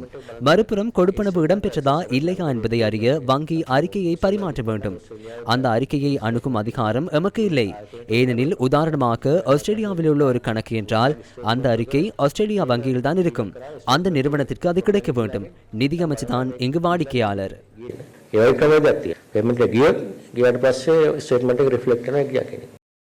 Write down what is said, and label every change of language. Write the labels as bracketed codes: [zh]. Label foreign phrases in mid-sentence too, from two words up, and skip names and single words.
[ta] மறுபுறம் கொடுப்பனவு இடம்பெற்றதா இல்லையா என்பதை அறிய வங்கி அறிக்கையை பரிமாற்ற வேண்டும். அந்த அறிக்கையை அணுகும் அதிகாரம் எமக்கு இல்லை. ஏனெனில் உதாரணமாக ஆஸ்திரேலியாவில் உள்ள ஒரு கணக்கு என்றால் அந்த அறிக்கை ஆஸ்திரேலியா வங்கியில் தான் இருக்கும். அந்த நிறுவனத்திற்கு அது கிடைக்க வேண்டும். நிதியமைச்சு தான் இங்கு வாடிக்கையாளர். [si] ඒ වගේ ක්‍රමයක් තියෙනවා. පේමන්ට් එක ගියොත් ගියාට පස්සේ ස්ටේට්මන්ට් එක රිෆ්ලෙක්ට් කරනවා කියලා කියන්නේ.